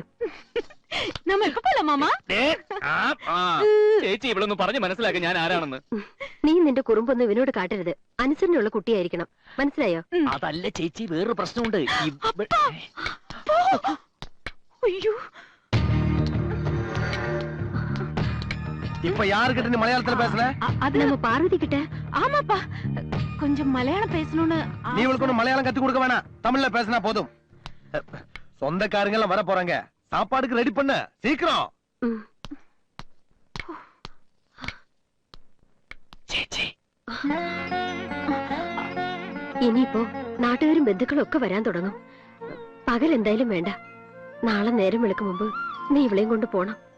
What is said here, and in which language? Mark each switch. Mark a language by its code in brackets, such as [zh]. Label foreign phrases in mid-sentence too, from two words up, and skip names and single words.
[ml] നമ്മൾക്ക് പോല മാമ. ചേച്ചി ഇവളൊന്ന് പറഞ്ഞു മനസ്സിലാക്കി ഞാൻ ആരാണെന്ന്. നീ നിന്റെ കുറുമ്പൊന്നും ഇവനോട് കാട്ടരുത്. അനുസരണയുള്ള കുട്ടിയായിരിക്കണം, മനസ്സിലായോ? അതല്ല ചേച്ചി, വേറൊരു പ്രശ്നമുണ്ട്. അയ്യോ, [ta] இப்ப யாருக்கிட்ட நீ மலையாளத்துல பேசுற? அது நம்ம பார்வதி கிட்ட. ஆமாப்பா, கொஞ்சம் மலையாளம் பேசணும்னு. நீ இவளுக்கு ஒண்ணு மலையாளம் கத்து கொடுக்க வேணாம், தமிழ்ல பேசினா போதும். சொந்தக்காரங்க எல்லாம் வர போறாங்க. சாப்பாடுக்கு ரெடி பண்ண சீக்கிரம். [ml] ചേച്ചി, ഇനിയിപ്പോ നാട്ടുകാരും ബന്ധുക്കളും ഒക്കെ വരാൻ തുടങ്ങും. പകൽ എന്തായാലും വേണ്ട. നാളെ നേരം വെളുക്കും മുമ്പ് നീ ഇവളെയും കൊണ്ട് പോണം.